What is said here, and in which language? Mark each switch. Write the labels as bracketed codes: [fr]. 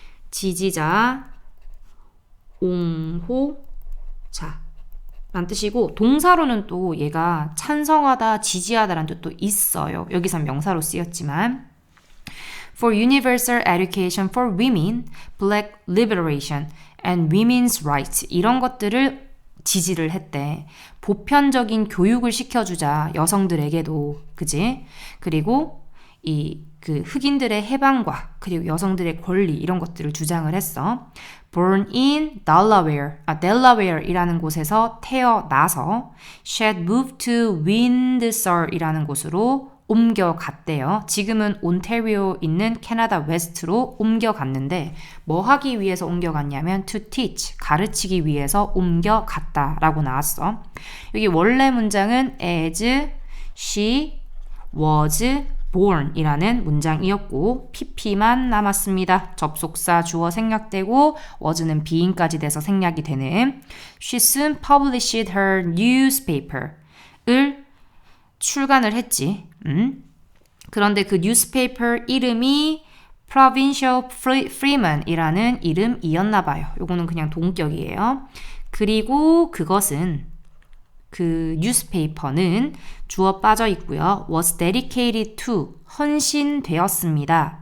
[ko] 지지자, 옹호자 라는 뜻이고 동사로는 또 얘가 찬성하다, 지지하다라는 뜻도 있어요. 여기선 명사로 쓰였지만 [en] For universal education for women, black liberation, and women's rights [ko] 이런 것들을 지지를 했대. 보편적인 교육을 시켜주자 여성들에게도, 그지? 그리고 그 흑인들의 해방과 그리고 여성들의 권리 이런 것들을 주장을 했어. [en] Born in Delaware이라는 [ko] 곳에서 태어나서 [en] she had moved to Windsor이라는 [ko] 곳으로 옮겨갔대요. 지금은 온타리오 있는 캐나다 웨스트로 옮겨갔는데 뭐 하기 위해서 옮겨갔냐면 [en] to teach, [ko] 가르치기 위해서 옮겨갔다라고 나왔어. 여기 원래 문장은 [en] as she was born [ko] 이라는 문장이었고 pp만 남았습니다. 접속사 주어 생략되고 was는 being까지 돼서 생략이 되는 [en] She soon published her newspaper [ko] 을 출간을 했지. 그런데 그 뉴스페이퍼 이름이 Provincial Freeman이라는 이름이었나 봐요. 요거는 그냥 동격이에요. 그리고 그것은 그 뉴스페이퍼는 주어 빠져 있고요. [en] was dedicated to [ko] 헌신되었습니다.